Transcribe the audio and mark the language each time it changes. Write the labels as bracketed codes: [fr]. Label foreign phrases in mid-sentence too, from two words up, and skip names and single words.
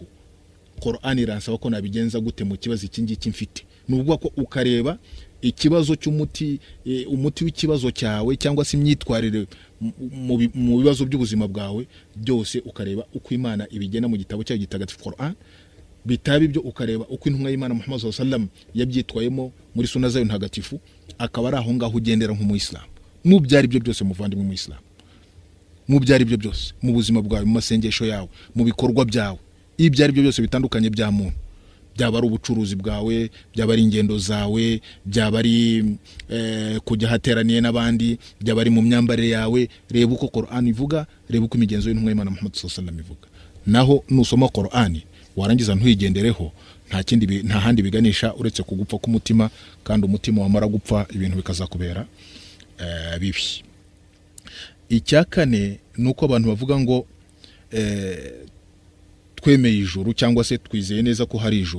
[rw] Qur'an iransaba ko nabigenza gute mu kibazo iki ngiki mfite. Nubwo ko ukareba ikibazo cy'umuti w'ikibazo cyawe cyangwa se imyitwarire mu bibazo by'ubuzima bwawe byose, ukareba uko Imana ibigena mu gitabo cyayo gitagatifu Qur'an. Bitaba ibyo ukareba uko intumwa y'Imana Muhammad [ar] صلى الله عليه وسلم [rw] yabyitwayemo muri sunna zayo ntagatifu, akaba ari aho ngaho ugendera nk'umuyisilamu. Mu byari byo byose muvandimwe mu Islam, mu byari byo byose mu buzima bwawe, mu masengesho yawe, mu bikorwa byawe, ibyari byo byose bitandukanye bya muntu, byaba ari ubucuruzi bwawe, byaba ari ingendo zawe, byaba ari kujya hateraniye n'abandi, byaba ari mu myambarire yawe, reba uko Qur'an ivuga, reba uko imigenzo y'intumwa y'Imana Muhammad [ar] صلى الله عليه وسلم [rw] ivuga. Naho nusoma Qur'an warangiza ntuyigendereho, nta handi biganisha uretse kugupfa k'umutima, kandi umutima wamara gupfa ibintu bikazakubera bibi. Icya kane nuko abantu bavuga ngo twemeye ijuru cyangwa se twizeye neza ko hari ijuru.